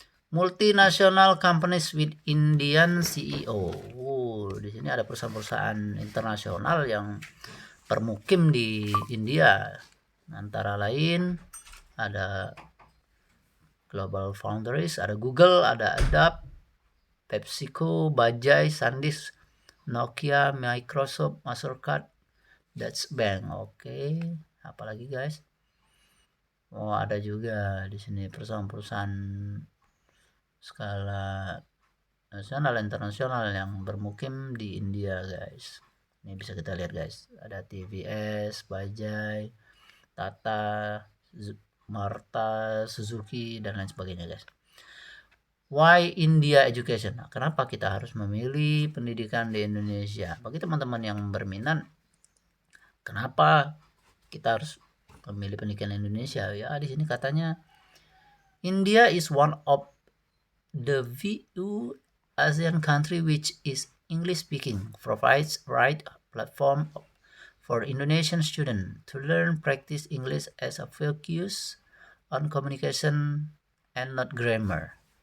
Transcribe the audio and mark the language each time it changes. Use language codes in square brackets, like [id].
[en] Multinational companies with Indian CEO. [id] Di sini ada perusahaan-perusahaan internasional yang bermukim di India. Antara lain ada Global Foundries, ada Google, ada Adobe, PepsiCo, Bajaj, SanDisk, Nokia, Microsoft, Mastercard, Deutsche Bank. Oke, apalagi, guys? Oh, ada juga di sini perusahaan-perusahaan skala nasional internasional yang bermukim di India, guys. Ini bisa kita lihat, guys. Ada TVS, Bajaj, Tata, Marta, Suzuki, dan lain sebagainya, guys. [en] Why India Education? [id] Nah, kenapa kita harus memilih pendidikan di Indonesia? Bagi teman-teman yang berminat, kenapa kita harus memilih pendidikan Indonesia? Ya, di sini katanya [en] India is one of the few ASEAN country which is English speaking, provides right platform for Indonesian students to learn practice English as a focus on communication and not grammar.